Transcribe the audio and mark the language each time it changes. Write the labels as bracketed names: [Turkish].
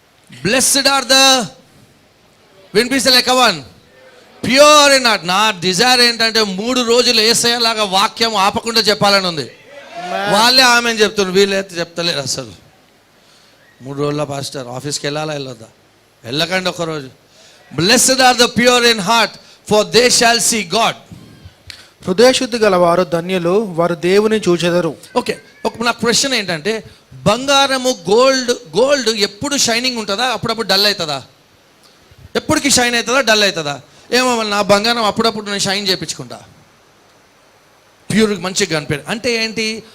[English] Blessed are the, వినిపిస్తలే కవన్, pure in heart. [Telugu] నా Dzire ఏంటంటే 3 రోజులు ఏసయ్యలాగా వాక్యం ఆపకుండా చెప్పాలని ఉంది. వాళ్ళే ఆమె చెప్తున్నారు, వీళ్ళైతే చెప్తలేరు అసలు. 3 రోజుల పాస్టర్ ఆఫీస్కి వెళ్ళాలా వెళ్ళొద్దా? వెళ్ళకండి ఒకరోజు. [English] Blessed are the pure in heart, for they shall see God. [Telugu] హృదయశుద్ధి గల వారు ధన్యులు, వారు దేవుని చూచెదరు. ఓకే, నా క్వశ్చన్ ఏంటంటే, బంగారము గోల్డ్ ఎప్పుడు షైనింగ్ ఉంటుందా, అప్పుడప్పుడు డల్ అవుతుందా? ఎప్పటికి షైన్ అవుతుందా, డల్ అవుతుందా? ఏమో నా బంగారం అప్పుడప్పుడు నేను షైన్ చేయించుకుంటా, ప్యూర్ మంచిగా కనిపే. అంటే ఏంటి?